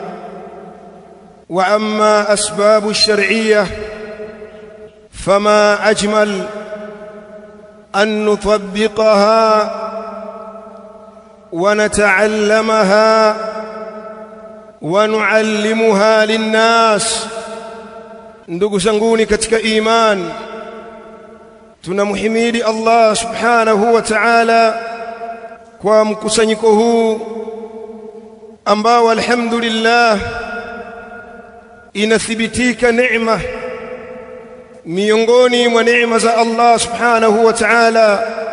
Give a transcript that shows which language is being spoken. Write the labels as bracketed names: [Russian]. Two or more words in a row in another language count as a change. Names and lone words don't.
[Arabic] وأما أسباب الشرعية فما أجمل أن نطبقها ونتعلمها ونعلمها للناس. [Swahili] ndugu zanguni katika iman, tunamhimidi Allah [Arabic] سبحانه وتعالى [Swahili] kwa mkusanyiko huu ambao alhamdulillah inathibitika neema miongoni mwa neema za Allah [Arabic] سبحانه وتعالى.